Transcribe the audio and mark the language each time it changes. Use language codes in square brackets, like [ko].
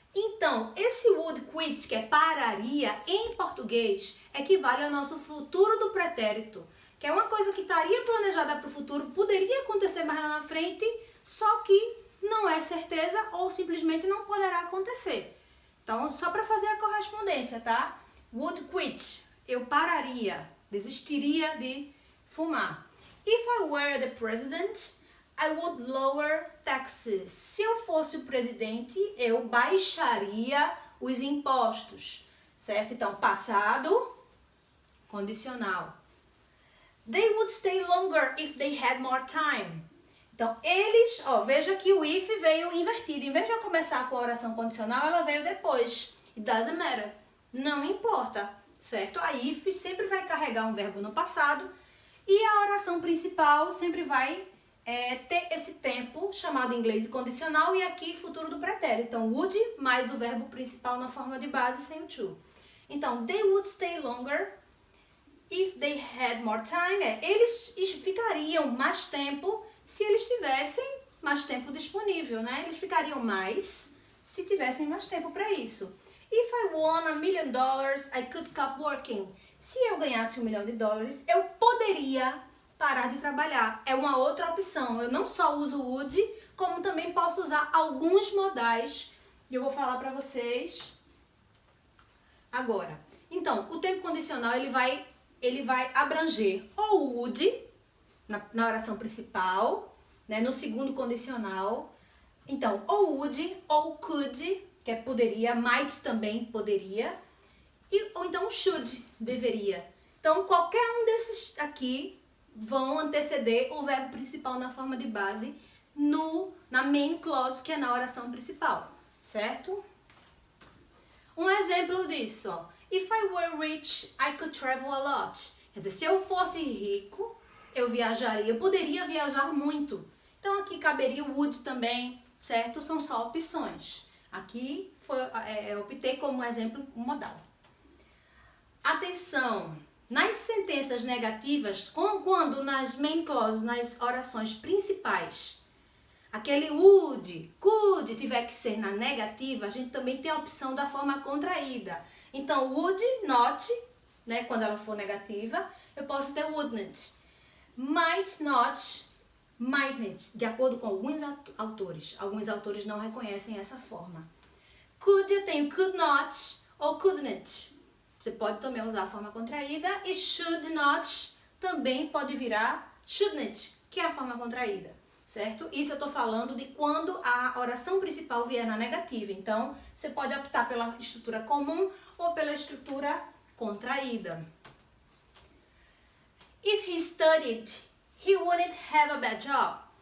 [pt] Então, esse would quit, que é pararia, em português, equivale ao nosso futuro do pretérito, que é uma coisa que estaria planejada para o futuro, poderia acontecer mais lá na frente, só que não é certeza ou simplesmente não poderá acontecer. Então, só para fazer a correspondência, tá? Would quit, eu pararia, desistiria de fumar. [en] If I were the president, I would lower taxes. [pt] Se eu fosse o presidente, eu baixaria os impostos, certo? Então, passado, condicional. [en] They would stay longer if they had more time. [pt] Então, eles, veja que o if veio invertido. Em vez de eu começar com a oração condicional, ela veio depois. [en] It doesn't matter. [pt] Não importa, certo? A if sempre vai carregar um verbo no passado e a oração principal sempre vai ter esse tempo chamado em inglês condicional e aqui futuro do pretérito. Então, would mais o verbo principal na forma de base sem o to. [en] Então, they would stay longer if they had more time. [pt] Eles ficariam mais tempo se eles tivessem mais tempo disponível, né? Eles ficariam mais se tivessem mais tempo para isso. [en] If I won $1 million, I could stop working. [pt] Se eu ganhasse $1 milhão, eu poderia parar de trabalhar. É uma outra opção. Eu não só uso would, como também posso usar alguns modais. E eu vou falar para vocês agora. Então, o tempo condicional, ele vai abranger ou o would, na oração principal, né, no segundo condicional. Então, ou would ou could, que é poderia, might também poderia. Ou então should, deveria. Então, qualquer um desses aqui vão anteceder o verbo principal na forma de base na main clause, que é na oração principal, certo? Um exemplo disso, ó. [en] If I were rich, I could travel a lot. [pt] Quer dizer, se eu fosse rico, eu viajaria, eu poderia viajar muito. Então, aqui caberia o would também, certo? São só opções. Aqui eu optei como exemplo modal. Atenção! Nas sentenças negativas, quando nas main clauses, nas orações principais, aquele would, could tiver que ser na negativa, a gente também tem a opção da forma contraída. Então, would not, né, quando ela for negativa, eu posso ter wouldn't. Might not, mightn't, de acordo com alguns autores. Alguns autores não reconhecem essa forma. Could, eu tenho could not ou couldn't. Você pode também usar a forma contraída. E should not também pode virar shouldn't, que é a forma contraída, certo? Isso eu estou falando de quando a oração principal vier na negativa. Então, você pode optar pela estrutura comum ou pela estrutura contraída. [en] If he studied, he wouldn't have a bad job.